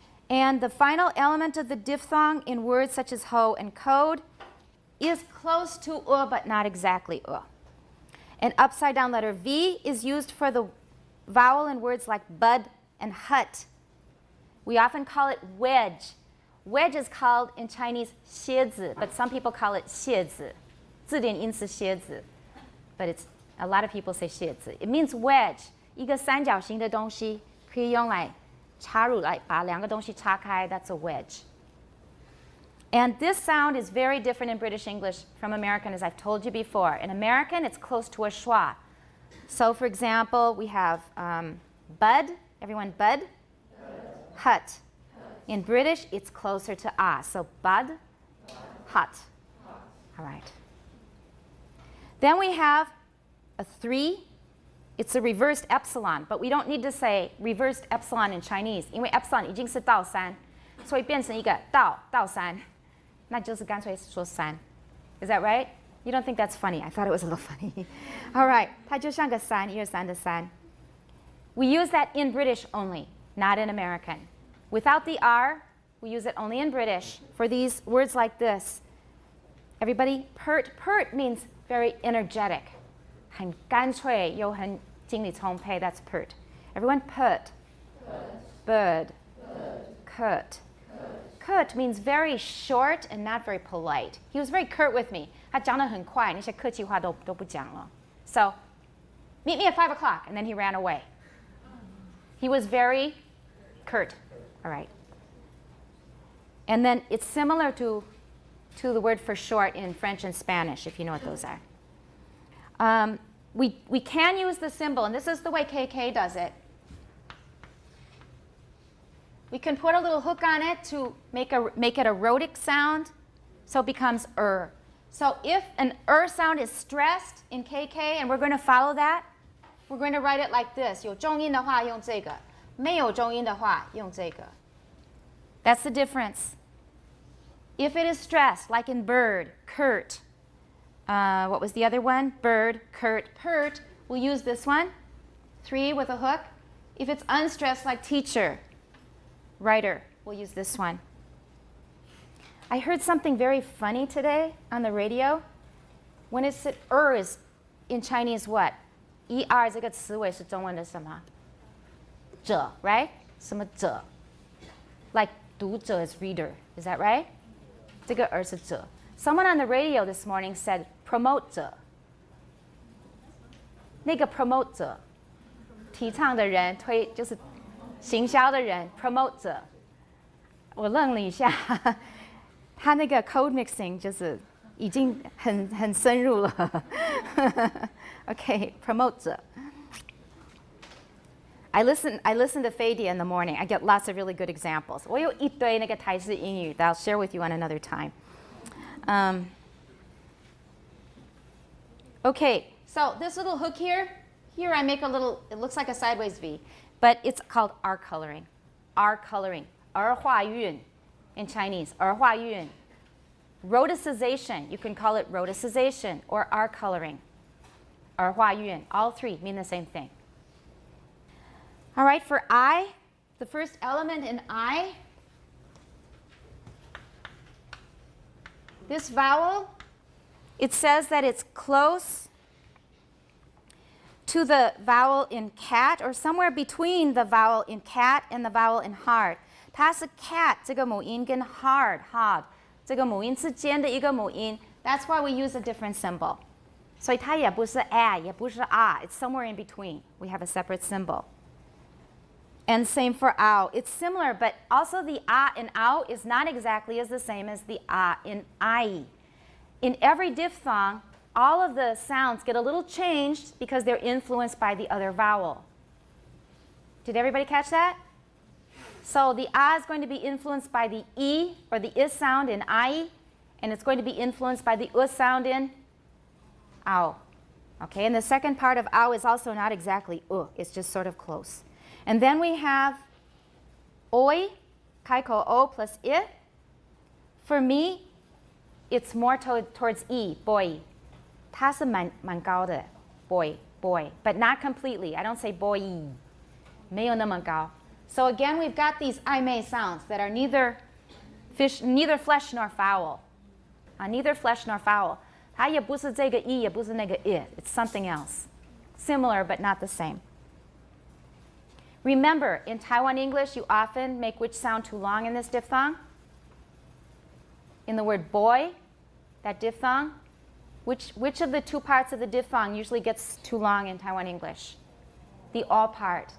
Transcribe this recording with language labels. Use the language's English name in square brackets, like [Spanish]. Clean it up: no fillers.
[English] And the final element of the diphthong in words such as ho and code is close to but not exactly An upside down letter V is used for the vowel in words like bud and hut. We often call it wedge. Wedge is called in Chinese 蝎子, but some people call it 蝎子. [Chinese] 字典音是蝎子, [English] but a lot of people say [Chinese] 蝎子. [English] It means wedge, [Chinese] 一个三角形的东西可以用来插入来把两个东西插开, [English] that's a wedge. And this sound is very different in British English from American, as I've told you before. In American, it's close to a schwa. So for example, we have bud, everyone bud? Hut. In British, it's closer to ah. So bud, hut. All right. Then we have a 3. It's a reversed epsilon, but we don't need to say reversed epsilon in Chinese, [Chinese] 因为 epsilon 已经是倒3, 所以变成一个倒3, 那就是干脆说3. [English] Is that right? You don't think that's funny? I thought it was a little funny. All right, [Chinese] 它就像个3, 1、2、3的3. [English] We use that in British only, not in American. Without the R, we use it only in British for these words like this. Everybody, pert. Pert means very energetic. [Chinese] 很干脆又很精力充沛, [English] that's pert. Everyone, pert. Bird. Curt. Curt means very short and not very polite. He was very curt with me. [Chinese] 他讲得很快, 那些客气话都不讲了. [English] So, meet me at 5 o'clock, and then he ran away. He was very curt. All right. And then it's similar to the word for short in French and Spanish, if you know what those are. We can use the symbol, and this is the way KK does it. We can put a little hook on it to make it a rhotic sound, so it becomes So if an sound is stressed in KK, and we're going to follow that, we're going to write it like this. [Chinese] 有重音的话用这个，没有重音的话用这个. [English] That's the difference. If it is stressed, like in bird, curt. What was the other one? Bird, curt, pert. We'll use this one. 3 with a hook. If it's unstressed, like teacher, writer, we'll use this one. I heard something very funny today on the radio. When it said is in Chinese what? [Chinese] 这个词尾是中文的什么？者, [English] right? [Chinese] 什么者? [English] Like 读者 is reader. Is that right? [Chinese] 这个是者. [English] Someone on the radio this morning said promote 者. [Chinese] 那个 promote 者, 提倡的人, 就是行销的人, promote 者. 我愣了一下，他那个 code mixing 就是已经很深入了。 [English] Okay, promote 者. I listen to Fadi in the morning. I get lots of really good examples. [Chinese] 我有一堆那个台式英语 [English] that I'll share with you on another time. Okay, so this little hook here I make a little, it looks like a sideways V, but it's called R coloring. R coloring. [Chinese] 儿化韵 in Chinese. 儿化韵. [English] Rhoticization, you can call it rhoticization or R coloring. [Chinese] 儿化韵. [English] All three mean the same thing. All right, for I, the first element in I, this vowel, it says that it's close to the vowel in cat or somewhere between the vowel in cat and the vowel in hard. [Chinese] 它是 cat 这个母音跟 hard 这个母音之间的一个母音。 [English] That's why we use a different symbol. [Chinese] 所以它也不是 a 也不是 a. [English] It's somewhere in between. We have a separate symbol. And same for ow. It's similar, but also the a in ow is not exactly as the same as the a in I. In every diphthong, all of the sounds get a little changed because they're influenced by the other vowel. Did everybody catch that? So the a is going to be influenced by the e or the is sound in I, and it's going to be influenced by the sound in ow. Okay, and the second part of ow is also not exactly it's just sort of close. And then we have oi, kaiko o plus I. For me, it's more towards e, boy. [Chinese] 它是蛮高的 boy, [English] but not completely. I don't say boy, [Chinese] 没有那么高. [English] So again, we've got these I-may sounds that are neither flesh nor fowl. Neither flesh nor fowl. [Chinese] 它也不是这个 e, 也不是那个 I. [English] It's something else. Similar, but not the same. Remember, in Taiwan English, you often make which sound too long in this diphthong? In the word boy, that diphthong, which of the two parts of the diphthong usually gets too long in Taiwan English? The all part.